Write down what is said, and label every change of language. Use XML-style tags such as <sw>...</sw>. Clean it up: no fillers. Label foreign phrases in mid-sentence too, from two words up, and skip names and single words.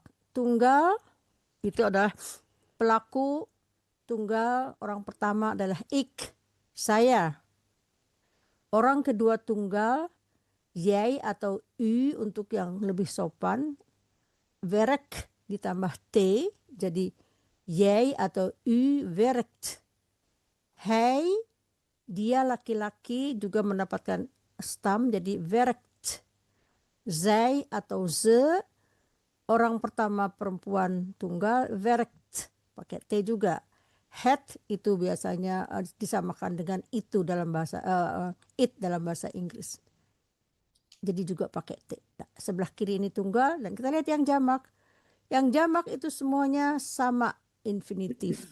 <id>Tunggal itu adalah pelaku tunggal, orang pertama adalah ik, saya. Orang kedua tunggal, jij atau u untuk yang lebih sopan. Werk ditambah t, jadi jij atau</id> <nl>u werkt.</nl> <id>Hij, dia laki-laki juga mendapatkan stam, jadi werkt. Zij atau ze, orang pertama perempuan tunggal, werkt, pakai t juga. Het itu biasanya disamakan dengan itu dalam bahasa it dalam bahasa Inggris. Jadi juga pakai t. Nah, sebelah kiri ini tunggal dan kita lihat yang jamak. Yang jamak itu semuanya sama infinitif.</id>